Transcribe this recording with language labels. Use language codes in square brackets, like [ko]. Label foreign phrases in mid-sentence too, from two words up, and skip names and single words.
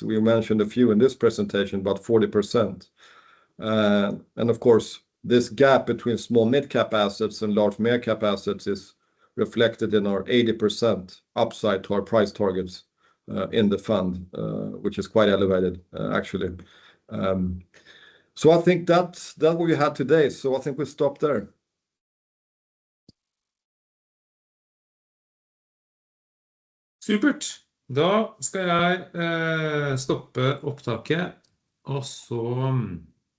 [en] We mentioned a few in this presentation, about 40%. And of course, this gap between small mid-cap assets and large mid-cap assets is reflected in our 80% upside to our price targets in the fund, which is quite elevated, actually. So I think that's what we had today. So I think we'll stop there. [no] Supert. Da skal jeg stoppe opptaket, og så